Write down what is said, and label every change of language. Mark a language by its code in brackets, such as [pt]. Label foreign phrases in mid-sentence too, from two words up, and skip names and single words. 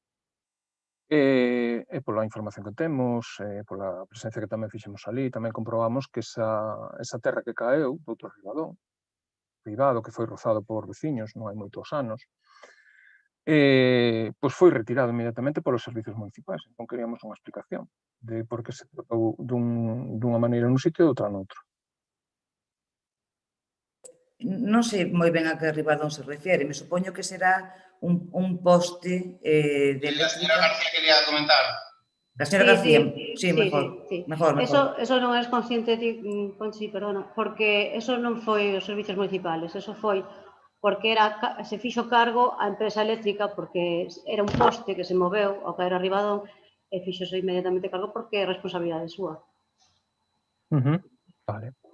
[gl] E pola información que temos, pola presencia que tamén fixemos ali, tamén comprobamos que esa terra que caeu, outro ribadón, privado, que foi rozado por veciños non hai moitos anos, pois foi retirado inmediatamente polos servicios municipais. Entón queríamos unha explicación de por que se tratou dunha maneira nun sitio e outra noutro. Non sei moi ben a que ribadón se refiere, me supoño que será un poste de eléctrica. [es] La señora García quería comentar. La señora García, sí, mejor. Eso non es consciente, Conchi, perdona, [gl] porque eso non foi os [es] servicios municipales, [gl] eso foi porque se fixo cargo a empresa eléctrica porque era un poste que se moveu ao caer a ribadón e fixose inmediatamente cargo porque é responsabilidade súa. Vale.